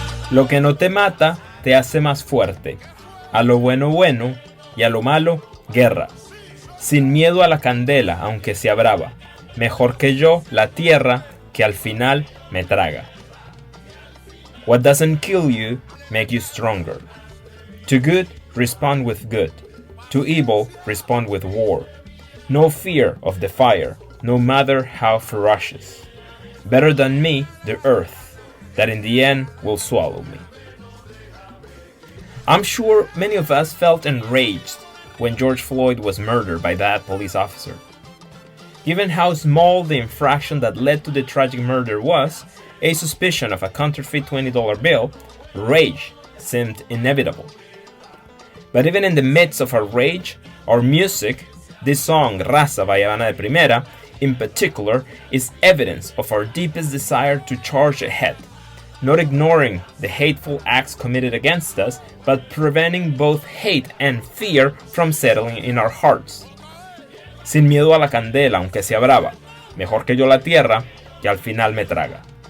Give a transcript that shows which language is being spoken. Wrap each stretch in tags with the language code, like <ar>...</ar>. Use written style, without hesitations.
<es>Lo que no te mata te hace más fuerte. A lo bueno bueno y a lo malo guerra. Sin miedo a la candela aunque sea brava. Mejor que yo la tierra que al final me traga.</es> <en>What doesn't kill you make you stronger. To good respond with good. To evil respond with war. No fear of the fire, no matter how ferocious. Better than me the earth, that in the end will swallow me. I'm sure many of us felt enraged when George Floyd was murdered by that police officer. Given how small the infraction that led to the tragic murder was, a suspicion of a counterfeit $20 bill, rage seemed inevitable. But even in the midst of our rage, our music, this song Raza by Havana de Primera, in particular, is evidence of our deepest desire to charge ahead, not ignoring the hateful acts committed against us, but preventing both hate and fear from settling in our hearts.</en> <es>Sin miedo a la candela, aunque sea brava, mejor que yo la tierra, que al final me traga.</es>